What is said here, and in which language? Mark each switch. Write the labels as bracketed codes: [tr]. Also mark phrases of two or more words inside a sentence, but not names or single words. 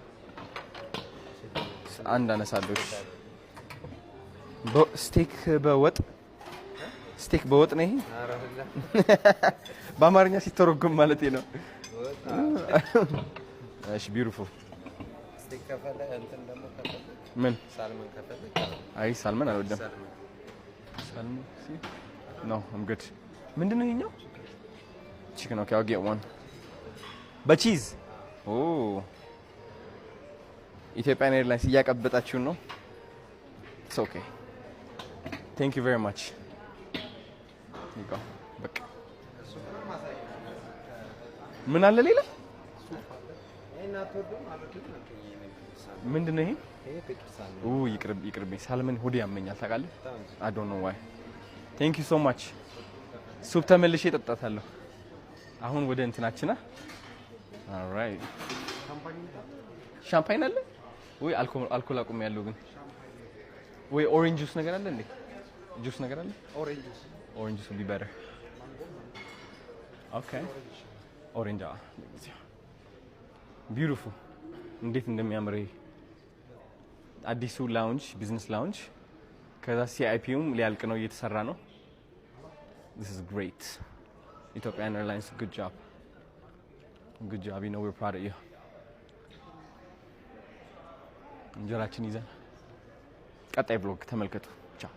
[am] አንድ አነሳለሁ ስቴክ በወጥ ነው ይሄ በአማርኛ ሲተረጎም ማለት ነው እሺ ቢዩቲፉል ስቴክ ከፈለ እንትን ደግሞ ከፈለ ምን ሳልመን ከፈለ አይ ሳልመን አልወደም ሳልመን ሲ ኖ [en] I'm good [am] ምንድነው ይሄኛው [en] chicken okay I'll get one [am] በቺዝ ኦ ኢትዮጵያን ኤርላይንስ እያቀበጣችሁ ነው [en] it's okay thank you very much [am] ይጋ በቃ ምን አለ ሌላ ምንድነው ይሄ ይቅርብኝ ሳልመን ሆዴ ያመኛል ታውቃለህ [en] I don't know why thank you so much [am] ሱፕ ተመልሼ እጠጣታለሁ አሁን ወደ እንትናችና alright ሻምፓኝ አለ ወይ አልኮል አቁም ያለው ግን ወይ [en] orange juice [am] ነገር አለ እንዴ ጁስ ነገር አለ [en] orange juice would be better [am] okay ኦሬንጅ beautiful እንዴት እንደሚያምር አዲሱ ላውንጅ [en] business lounge [am] ከዛ ሲአይፒውም ሊያልቅ ነው እየተሰራ ነው [en] this is great Ethiopian Airlines good job you know we're proud of you [am] እንጀራችን ይዘን ቀጣይ ብሎግ ተመልከቱ።